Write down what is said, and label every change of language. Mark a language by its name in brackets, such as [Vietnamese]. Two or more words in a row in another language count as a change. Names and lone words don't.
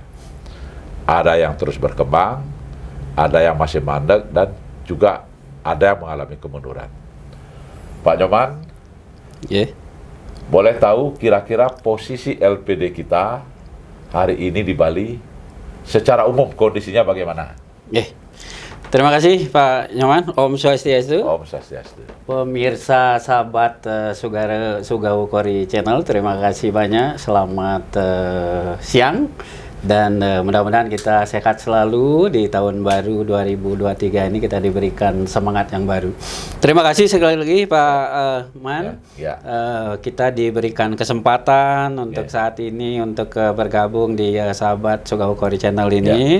[Indonesian] Ada yang terus berkembang, ada yang masih mandek, dan juga ada yang mengalami kemunduran. Pak Nyoman, boleh tahu kira-kira posisi LPD kita hari ini di Bali secara umum kondisinya bagaimana? Terima kasih Pak Nyoman. Om Swastiastu. Om Swastiastu. Pemirsa sahabat Sugawa Kori Channel, terima kasih banyak. Selamat siang, dan mudah-mudahan kita sehat selalu di tahun baru 2023 ini, kita diberikan semangat yang baru. Terima kasih sekali lagi Pak Man. Kita diberikan kesempatan untuk saat ini untuk bergabung di sahabat Sugawa Kori Channel ini.